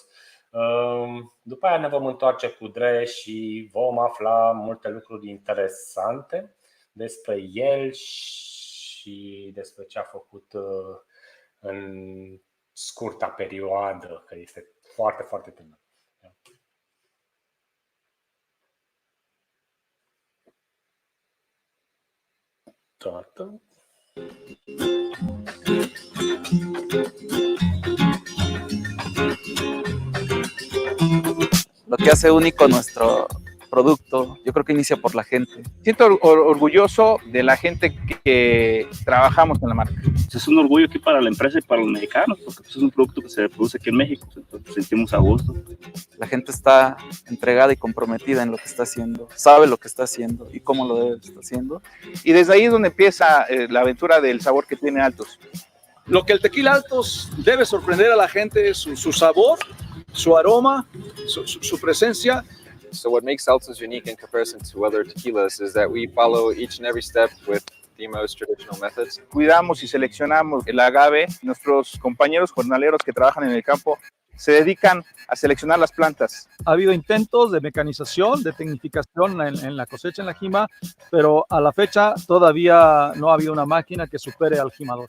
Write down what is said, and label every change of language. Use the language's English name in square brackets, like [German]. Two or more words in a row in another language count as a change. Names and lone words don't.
[Romanian] După aia ne vom întoarce cu Dre și vom afla multe lucruri interesante despre el și despre ce a făcut în scurta perioadă, că este foarte, foarte tânăr. Toată. [Spanish] Lo que hace único nuestro producto, yo creo que inicia por la gente. Siento orgulloso de la gente que trabajamos en la marca. Es un orgullo aquí para la empresa y para los mexicanos, porque es un producto que se produce aquí en México, entonces nos sentimos a gusto. La gente está entregada y comprometida en lo que está haciendo, sabe lo que está haciendo y cómo lo debe estar haciendo. Y desde ahí es donde empieza la aventura del sabor que tiene Altos. Lo que el tequila Altos debe sorprender a la gente es su sabor, su aroma, su presencia. [English] So what makes Altos unique in comparison to other tequilas is that we follow each and every step with the most traditional methods. [Spanish] Cuidamos y seleccionamos el agave. Nuestros compañeros jornaleros que trabajan en el campo se dedican a seleccionar las plantas. Ha habido intentos de mecanización, de tecnificación en la cosecha, en la jima, pero a la fecha todavía no ha habido una máquina que supere al jimador.